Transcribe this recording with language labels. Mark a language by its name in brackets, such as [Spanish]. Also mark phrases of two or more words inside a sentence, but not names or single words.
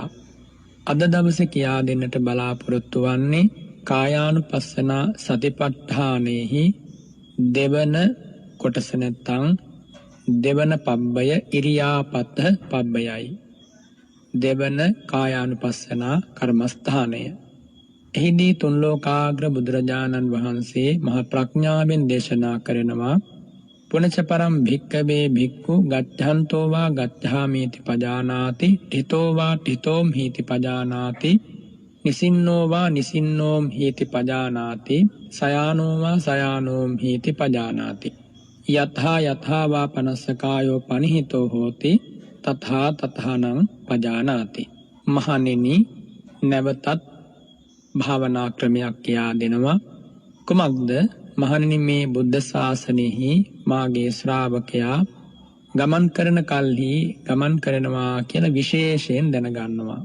[Sinhala] අද දවසේ කියා දෙන්නට බලාපොරොත්තු වන්නේ කායානුපස්සනා සතිපට්ඨානයෙහි දෙවන කොටස නැත්තම් දෙවන පබ්බය ඉරියාපත පබ්බයයි. දෙවන කායානුපස්සනා කර්මස්ථානය. එහිදී තුන් ලෝකාග්‍ර බුදුරජාණන් වහන්සේ මහා ප්‍රඥාවෙන් දේශනා කරනවා [Pali] පුනච පරම් භික්කවේ භික්ඛු ගච්ඡන්තෝ වා ගච්ඡාමීති පජානාති ඨිතෝ වා ඨිතෝම් හීති පජානාති නිසින්නෝ වා නිසින්නෝම් හීති පජානාති සයානෝ වා සයානෝම් හීති පජානාති යතහා යතහා වා පනස්සකායෝ පනිහිතෝ හෝති තථා තථානං පජානාති. [Sinhala] මහණෙනි, නැවතත් භාවනා ක්‍රමයක් කියා දෙනවා. කුමක්ද? මහණෙනි, මේ බුද්ධ ශාසනයෙහි මාගේ ශ්‍රාවකයා ගමන් කරන කල්හි ගමන් කරනවා කියලා විශේෂයෙන් දැනගන්නවා.